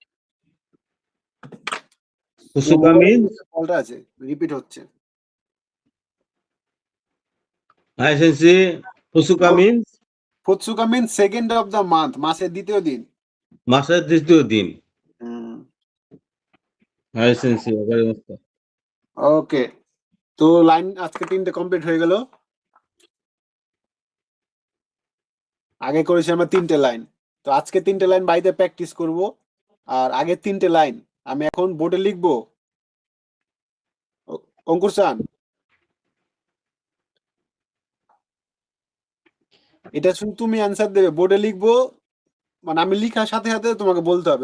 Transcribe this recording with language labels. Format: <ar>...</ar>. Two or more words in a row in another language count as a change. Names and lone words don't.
<en>ফুসুকা means?</en> <bn>কলটা আছে, রিপিট হচ্ছে।</bn> <ja>はい、先生、ふつか means?</ja> <en>ふつか means second of the month,</en> <bn>মাসের দ্বিতীয় দিন। মাসের দ্বিতীয় দিন।</bn> <ja>はい、先生, わかりました。</ja> <bn>ওকে, তো লাইন আজকে 3টে কমপ্লিট হয়ে গেল। আগে করেছি আমরা 3টে লাইন, তো আজকে 3টে লাইন বাড়িতে প্র্যাকটিস করব। আর আগের 3টে লাইন আমি এখন বোর্ডে লিখবো। অঙ্কুর চান, এটা শুধু তুমি অ্যান্সার দেবে, বোর্ডে লিখবো, মানে আমি লিখার সাথে সাথে তোমাকে বলতে হবে।</bn>